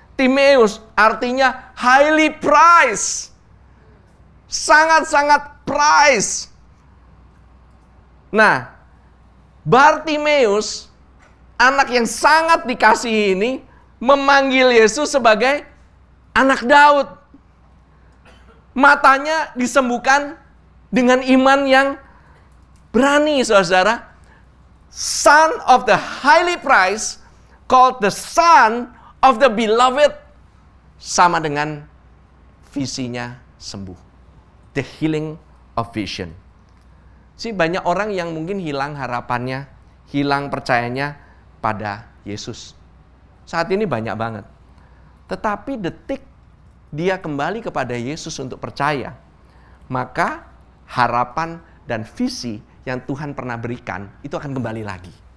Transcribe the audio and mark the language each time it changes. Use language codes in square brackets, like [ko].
[en] Timeus artinya highly prized. [id] Sangat-sangat prize. Nah, Bartimeus, anak yang sangat dikasihi ini, memanggil Yesus sebagai anak Daud. Matanya disembuhkan dengan iman yang berani, saudara. [en] Son of the highly prized, called the son of the beloved. [id] Sama dengan visinya sembuh. [en] The healing of vision. [id] Banyak orang yang mungkin hilang harapannya, hilang percayanya pada Yesus. Saat ini banyak banget. Tetapi detik dia kembali kepada Yesus untuk percaya, maka harapan dan visi yang Tuhan pernah berikan itu akan kembali lagi.